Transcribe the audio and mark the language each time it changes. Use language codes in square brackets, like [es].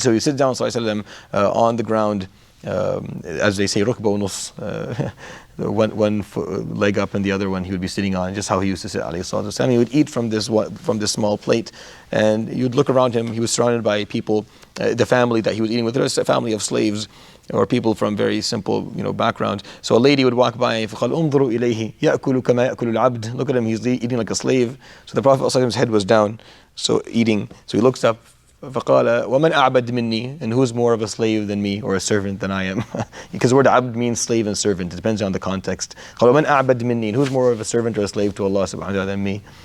[en] So he sit down sallallahu alaihi wasallam on the ground, as they say, rukba nus, one leg up and the other one he would be sitting on, just how he used to sit alayhi salatu wasalam. He would eat from this small plate, and you'd look around him. He was surrounded by people, the family that he was eating with. There was a family of slaves or people from very simple background. So a lady would walk by, [ar] فقال انظروا إليه يأكل كما يأكل العبد. [en] Look at him, he's eating like a slave. So the Prophet ﷺ's head was down, so eating. So he looks up, [ar] فقال ومن أعبد مني, [en] and who's more of a slave than me or a servant than I am? Because the word abd means slave and servant. It depends on the context. [ar] قال ومن أعبد مني, [en] and who's more of a servant or a slave to Allah subhanahu wa ta'ala than me?